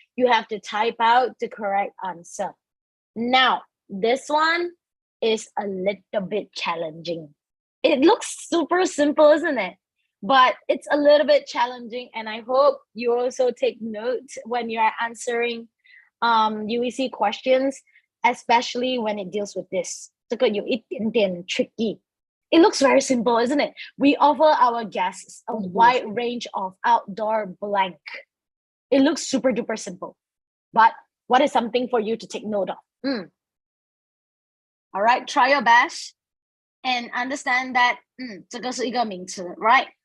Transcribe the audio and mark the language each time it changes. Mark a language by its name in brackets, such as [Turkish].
[English] You have to type out the correct answer. Now, this one is a little bit challenging. It looks super simple, isn't it? But it's a little bit challenging, and I hope you also take note when you are answering UEC questions, especially when it deals with this. [Chinese] 这个有一点点 tricky. [English] It looks very simple, isn't it? We offer our guests a wide range of outdoor blank. It looks super duper simple. But what is something for you to take note of? All right, try your best and understand that [Chinese] 这个是一个名词, [English] right?